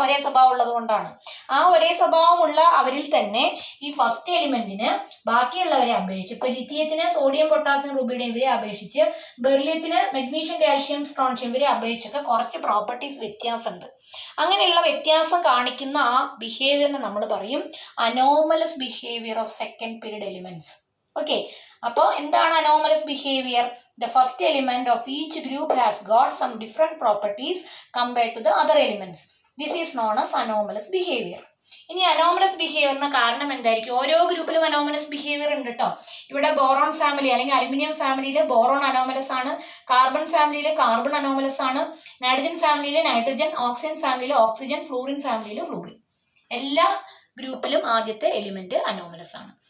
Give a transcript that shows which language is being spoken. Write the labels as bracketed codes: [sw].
[ml] ഒരേ സ്വഭാവം ഉള്ളത് കൊണ്ടാണ്. ആ ഒരേ സ്വഭാവമുള്ള അവരിൽ തന്നെ ഈ ഫസ്റ്റ് എലിമെന്റിന് ബാക്കിയുള്ളവരെ അപേക്ഷിച്ച്, ഇപ്പൊ ലിഥിയത്തിന് സോഡിയം പൊട്ടാസ്യം റുബിഡിയം ഇവരെ അപേക്ഷിച്ച്, ബെർലിയത്തിന് മെഗ്നീഷ്യം കാൽഷ്യം സ്ട്രോൺഷ്യം ഇവരെ അപേക്ഷിച്ചൊക്കെ കുറച്ച് പ്രോപ്പർട്ടീസ് വ്യത്യാസമുണ്ട്. അങ്ങനെയുള്ള വ്യത്യാസം കാണിക്കുന്ന ആ ബിഹേവിയറിനെ നമ്മൾ പറയും anomalous behaviour of second period elements. Okay, അപ്പോൾ എന്താണ് anomalous behaviour? [en] The first element of each group has got some different properties compared to the other elements. This is known as anomalous behavior. [ml] ഇനി anomalous ബിഹേവിയറിന് കാരണം എന്തായിരിക്കും? ഓരോ ഗ്രൂപ്പിലും anomalous behaviour ഉണ്ട് കേട്ടോ. ഇവിടെ boron family അല്ലെങ്കിൽ അലുമിനിയം ഫാമിലിയിൽ ബോറോൺ അനോമലസ് ആണ്, കാർബൺ ഫാമിലിയിൽ കാർബൺ അനോമലസ് ആണ്, നൈട്രജൻ ഫാമിലിയിൽ നൈട്രജൻ, ഓക്സിജൻ ഫാമിലിയിൽ ഓക്സിജൻ, ഫ്ലൂറിൻ ഫാമിലിയിൽ ഫ്ലൂറിൻ. എല്ലാ ഗ്രൂപ്പിലും ആദ്യത്തെ എലിമെന്റ് അനോമലസ് ആണ്.